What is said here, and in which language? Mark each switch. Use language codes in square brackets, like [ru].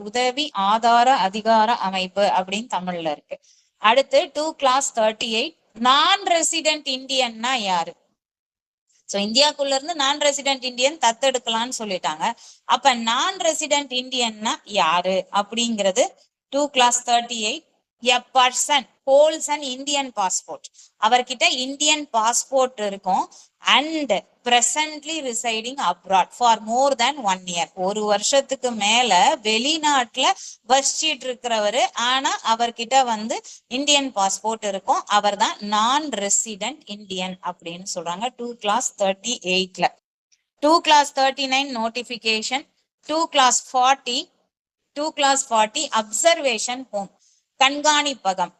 [ta] உதவி ஆதார அதிகார அமைப்பு அப்படின்னு தமிழ்ல இருக்கு. அடுத்து 2 கிளாஸ் 38 நான் ரெசிடென்ட் இந்தியன்னா யாரு? சோ இந்தியாக்குள்ள இருந்து நான் ரெசிடென்ட் இந்தியன் தத்தெடுக்கலாம்னு சொல்லிட்டாங்க. அப்ப நான் ரெசிடென்ட் இந்தியன்னா யாரு அப்படிங்கிறது 2 class 38. [en] A person holds an Indian passport. [ta] அவர்கிட்ட இந்தியன் பாஸ்போர்ட் இருக்கும் [en] and presently residing abroad for more than 1 year. [ta] ஒரு வருஷத்துக்கு மேல வெளிநாட்டுல வசிச்சிட்டு இருக்கிறவரு, ஆனா அவர்கிட்ட வந்து இந்தியன் பாஸ்போர்ட் இருக்கும். அவர் தான் நான் ரெசிடென்ட் இந்தியன் அப்படின்னு சொல்றாங்க 2 class 38ல. 2 class 39 notification. 2 class 40 2 class 40 observation home, கண்காணிப்பகம்.